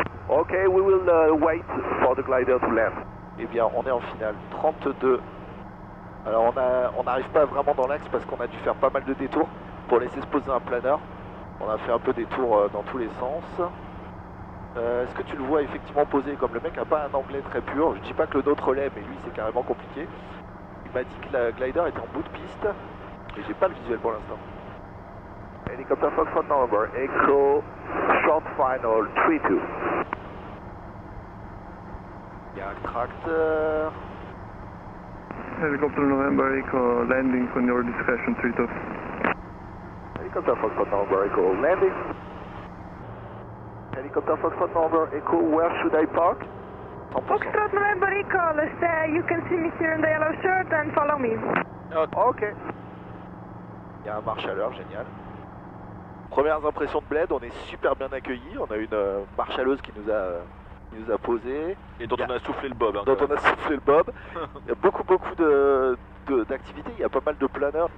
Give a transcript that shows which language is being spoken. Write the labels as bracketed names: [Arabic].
[English] Okay, we will wait for the glider to land. [French] Eh bien, on est en finale 32. Alors, on n'arrive pas vraiment dans l'axe parce qu'on a dû faire pas mal de détours pour laisser se poser un planeur. On a fait un peu des tours dans tous les sens. Est-ce que tu le vois effectivement posé comme le mec n'a pas un anglais très pur? Je dis pas que le nôtre l'est, mais lui c'est carrément compliqué. Il m'a dit que la glider était en bout de piste, et j'ai pas le visuel pour l'instant. [English] Helicopter Foxtrot November, Echo, short final, 3-2. [French] Il y a un tracteur. [English] Helicopter November Echo landing on your discretion 32. Helicopter Foxtrot November, Echo landing. Helicopter Foxtrot November Echo, where should I park? 100%. Foxtrot November Echo, you can see me here in the yellow shirt and follow me. Ok. [French] Il y a un marche à l'heure, génial. Premières impressions de Bled, on est super bien accueillis. On a une marshaleuse qui nous a posé. Et dont on a soufflé le bob. Dont on a soufflé le bob. Il y a beaucoup d'activités. Il y a pas mal de planeurs.